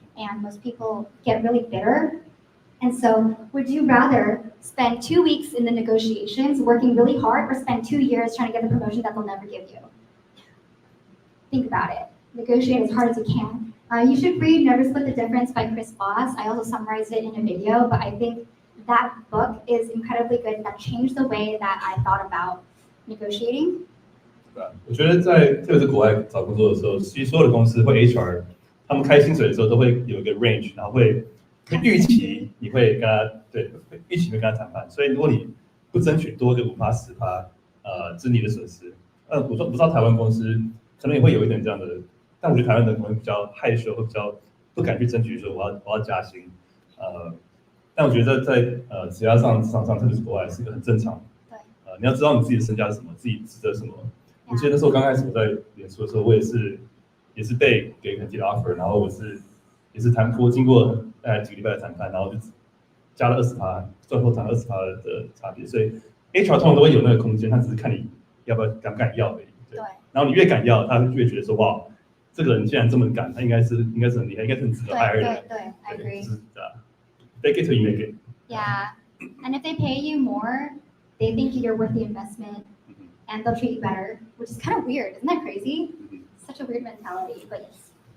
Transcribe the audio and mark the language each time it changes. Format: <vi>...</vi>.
<en>And most people get really bitter. And so would you rather spend 2 weeks in the negotiations working really hard, or spend 2 years trying to get the promotion that they'll never give you? Think about it. Negotiate as hard as you can. You should read Never Split the Difference by Chris Voss. I also summarized it in a video, but I think that book is incredibly good. That changed the way that I thought about negotiating.</en> <zh>我觉得特别是国外找工作的时候，其实所有的公司会 HR， 他们开薪水的时候都会有一个 range， 然后会预期你会跟他预期会跟他谈判。所以如果你不争取多个5%、10%，这是你的损失。我不知道台湾公司可能也会有一点这样的。但我觉得台湾人可能比较害羞，会比较不敢去争取说我要加薪，但我觉得在职涯上，特别是国外是一个很正常。对，你要知道你自己的身价是什么，自己值得什么。我记得那时候刚开始我在脸书的时候，我也是被给很低的 offer， 然后也是经过大概几个礼拜的谈判，然后就加了20%，最后谈20%的差别。所以 HR 通常都会有那个空间，他只是看你敢不敢要而已。对，然后你越敢要，他就会觉得说哇。这个人既然这么敢，他应该是很厉害，应该是很值得 hire 的。</zh> <en>对 I agree. Fake it till you make it. Yeah, and if they pay you more, they think you're worth the investment, and they'll treat you better, which is kind of weird. Isn't that crazy? Such a weird mentality, but yes.</en>